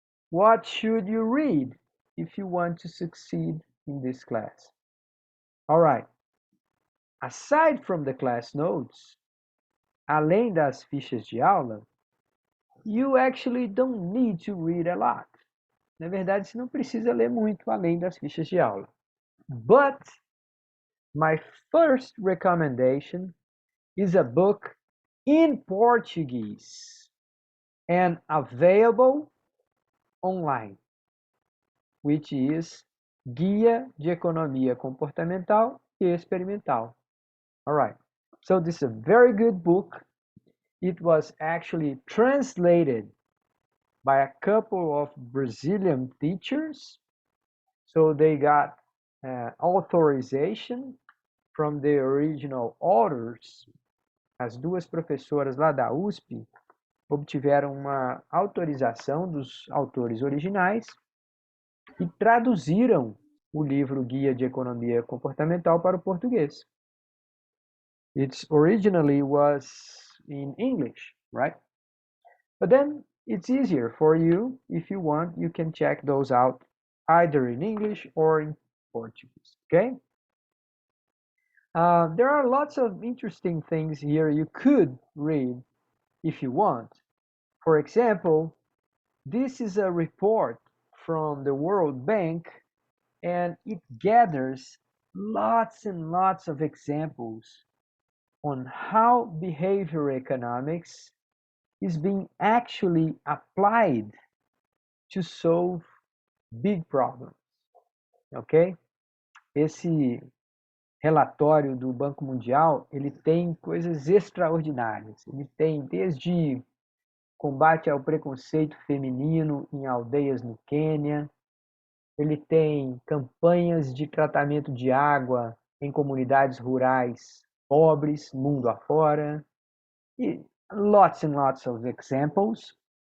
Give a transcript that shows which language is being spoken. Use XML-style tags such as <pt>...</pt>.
<en>What should you read if you want to succeed in this class? All right. Aside from the class notes,</en> <pt>além das fichas de aula,</pt> <en>you actually don't need to read a lot.</en> <pt>Na verdade, você não precisa ler muito além das fichas de aula.</pt> <en>But my first recommendation is a book in Portuguese and available online, which is Guia de Economia Comportamental e Experimental. All right. So this is a very good book. It was actually translated by a couple of Brazilian teachers. So they got authorization from the original authors.</en> <pt>As duas professoras lá da USP obtiveram uma autorização dos autores originais e traduziram o livro Guia de Economia Comportamental para o português.</pt> <en>It originally was in English, right? But then it's easier for you. If you want, you can check those out either in English or in Portuguese, okay? There are lots of interesting things here you could read if you want. For example, this is a report from the World Bank, and it gathers lots and lots of examples on how behavior economics is being actually applied to solve big problems, ok?</en> <pt>Esse relatório do Banco Mundial, ele tem coisas extraordinárias. Ele tem desde combate ao preconceito feminino em aldeias no Quênia, ele tem campanhas de tratamento de água em comunidades rurais pobres, mundo afora, e</pt> <en>lots and lots of examples.</en>